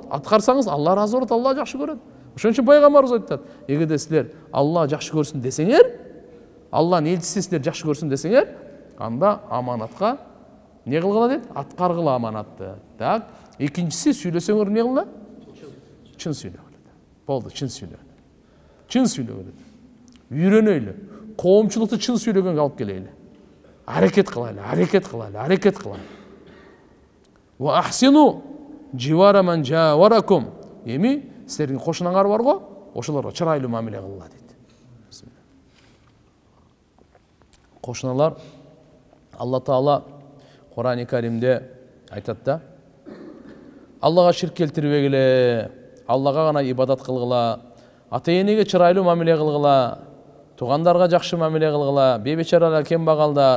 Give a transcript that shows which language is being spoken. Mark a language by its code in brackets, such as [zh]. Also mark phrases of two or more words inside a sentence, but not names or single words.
[ky] Аткарсаңыз, Алла ыраазы болот, Алла жакшы көрөт. Ошон үчүн пайгамбарыбыз айтат: эгерде силер Алла жакшы көрсүн десеңер, Алланын элчиси силер жакшы көрсүн десеңер, анда аманатка не кылгыла дейт? Аткаргыла аманатты. Так, экинчиси сүйлөсөңөр не кылгыла? Чын сүйлөгүлө. Болду, чын сүйлө. Чын сүйлөгүлө. Үйрөнөйлү. Коомчулукту чын сүйлөгөнгө алып келели. Аракет кылайлы, аракет кылайлы, аракет кылайлы. [ar] وأحسنوا جوار من جاوركم. [ky] Эми силердин кошунаңар бар го, ошолорго чырайлуу мамиле кылгыла дейт. Кошуналар Алла Таала Кур'ан-ы Каримде айтат да: Аллага ширк келтирбегиле, Аллага гана ибадат кылгыла, ата-энеге чырайлуу мамиле кылгыла, тугандарга жакшы мамиле кылгыла, бейбечаралар, кембагалдар.